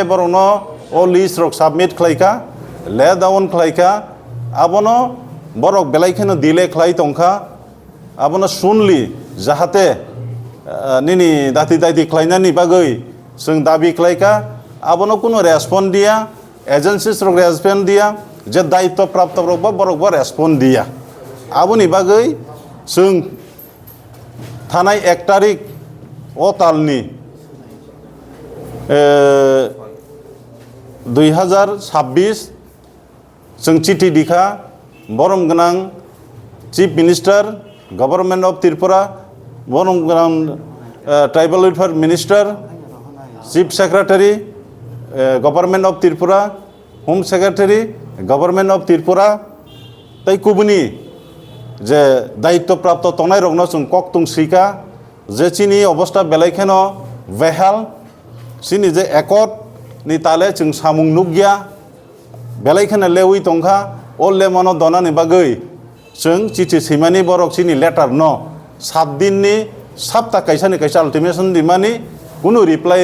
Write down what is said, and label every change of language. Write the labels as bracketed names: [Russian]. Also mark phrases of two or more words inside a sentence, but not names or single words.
[Kok Borok] बरनो ओ लिस्ट रक सबमिट खालायका ले डाउन खालायका आबनो बरक बेलायखेनो डिले खालाय दंखा आबनो सुनलि जाहाते निनि दाति दाति खालायनानि बागै जों दाबि खालायका आबनो कुनो रेस्पन्ड दिया एजेंसिस रक रेस्पन्ड दिया जे दायित्व प्राप्त रक बरक रेस्पन्ड दिया आबनि बागै जों थानाय 1 तारिख ओ तालनि [English] 2026 [Kok Borok] जों चिठी दिखा बरम गनां [English] Chief Minister Government of Tripura [Kok Borok] बरम गनां [English] Tribal Welfare Minister Chief Secretary Government of Tripura Home Secretary Government of Tripura [Kok Borok] तै कुबुनी जे दायित्व प्राप्त तंनाय रगनो जों कक तुं सिका जे चिनी अवस्था बेलायखेनो वेहाल सिनि जे एकट नि ताले जों सामुं नुगिया बेलायखेनो लेवि तंखा ओ लेमनो दनानि बागै जों चिठी सैमानि बरक सिनि लेटार न 7 दिननि साप्ता कैसानि कैसा अल्टिमेशन दिमानि कुनु रिप्लाय